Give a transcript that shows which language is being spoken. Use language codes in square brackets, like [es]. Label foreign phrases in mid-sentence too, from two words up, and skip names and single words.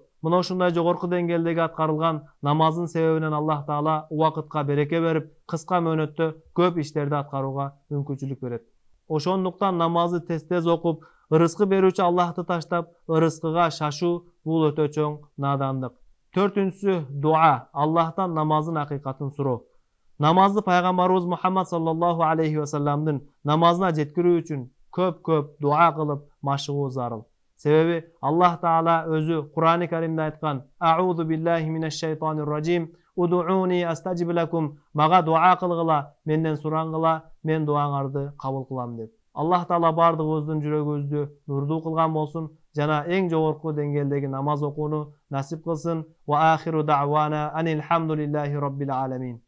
[ky] Мына ушундай жогорку деңгээлдеги аткарылган намаздын себебинен Аллах Таала убакытка береке берип, кыска мөөнөттө көп иштерди аткарууга мүмкүнчүлүк берет. Ошондуктан намазды тез окуп, ырыскы берүүчү Аллахты таштап, ырыскыга шашуу бул өтө чоң надандык. Төртүнчүсү дуа, Аллахтан намаздын акыйкатын суроо. Намазды пайгамбарыбыз Мухаммад [ar] صلى الله عليه وسلم [ky] намазына жеткирүү үчүн көп дуа кылып машыгуу зарыл. Себеби Аллах Таала өзү Кур'ан-ы Каримде айткан: [ar] "أعوذ بالله من الشيطان الرجيم. ادعوني أستجب لكم", [ky] мага дуа кылгыла, менден сураңгыла, мен дуаңарды кабыл кылам деп. Аллах Таала бардыгыбыздын жүрөгүбүздү нурдуу кылган болсун жана эң жогорку деңгээлдеги намаз окууну насип кылсын. [ar] وآخر دعوانا أن الحمد لله رب العالمين.